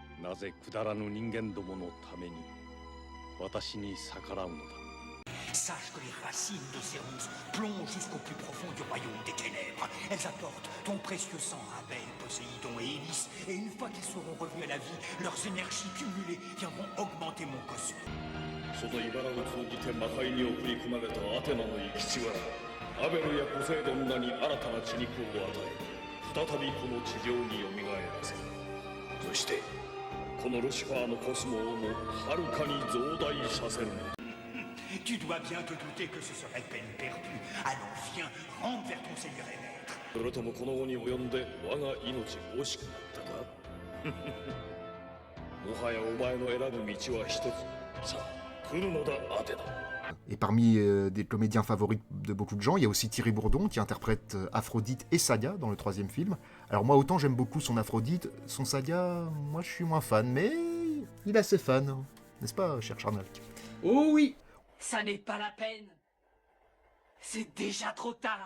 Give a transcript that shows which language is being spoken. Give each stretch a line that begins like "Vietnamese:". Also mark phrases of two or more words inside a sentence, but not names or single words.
French: Sache que les racines de ces ronces plongent jusqu'au plus profond du royaume des ténèbres. Elles apportent ton précieux sang à Abel, Poséidon et Hélice, et une fois qu'ils seront revenus à la vie, leurs énergies cumulées viendront augmenter mon cosmos.
Japanese: その茨を通じて魔界に送り込まれたアテナの生き血はアベルやポセイドンらに新たな血肉を与え再びこの地上によみがえらせる。そしてこのルシファーのコスモをもはるかに増大させる。
French: Tu dois bien te douter que ce serait peine perdue. Alors viens, rentre vers ton Seigneur et Maître.
Japanese: それともこの後に及んで我が命惜しくなったかもはやお前の選ぶ道は一つ。さあ来るのだアテナ。
French: Et parmi des comédiens favoris de beaucoup de gens, il y a aussi Thierry Bourdon qui interprète Aphrodite et Saga dans le 3e film. Alors moi autant j'aime beaucoup son Aphrodite, son Saga, moi je suis moins fan, mais il est assez fan, n'est-ce pas cher Charnalk? Oh oui! Ça n'est pas la peine. C'est déjà trop tard.